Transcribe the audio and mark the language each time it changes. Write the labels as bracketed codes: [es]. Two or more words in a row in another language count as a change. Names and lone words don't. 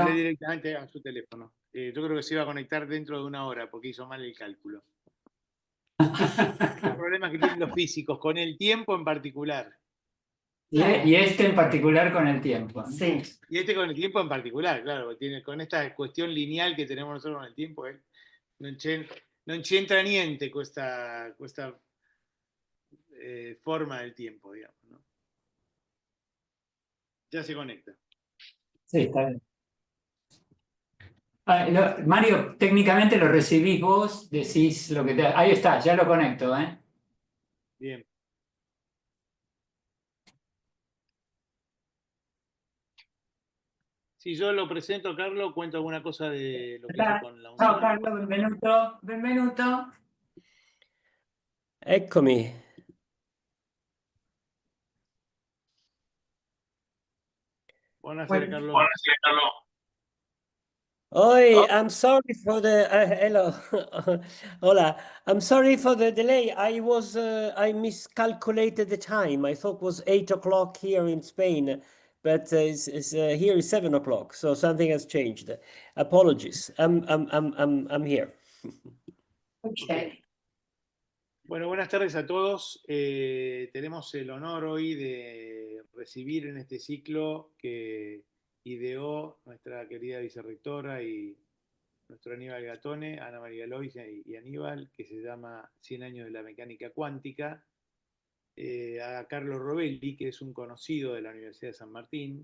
[es] Hablé directamente a su teléfono. Yo creo que se iba a conectar dentro de una hora porque hizo mal el cálculo. Los problemas que tienen los físicos con el tiempo en particular. Y este en particular con el tiempo, ¿no? Sí. Y este con el tiempo en particular, claro, tiene, con esta cuestión lineal que tenemos nosotros con el tiempo, [it] non c'entra niente questa forma [es] del tiempo, digamos, ¿no? Ya se conecta. Sí, está bien. Mario, técnicamente lo recibís vos, decís lo que te. Ahí está, ya lo conecto, ¿eh? Bien. Si yo lo presento, Carlos, cuento alguna cosa de lo que hizo con la [it] Ciao [es] UNSAM. [it] Carlo, benvenuto. Benvenuto. Eccomi. Buonasera, Carlos. [en] Oi, I'm sorry for the hello. Hola. I'm sorry for the delay. I miscalculated the time. I thought it was 8 o'clock here in Spain, but here is 7 o'clock. So something has changed. Apologies. I'm here. Okay. [es] Bueno, buenas tardes a todos. Tenemos el honor hoy de recibir en este ciclo que ideó nuestra querida vicerrectora y nuestro Aníbal Gatone, Ana María Lois y Aníbal, que se llama 100 años de la mecánica cuántica, a Carlo Rovelli, que es un conocido de la Universidad de San Martín.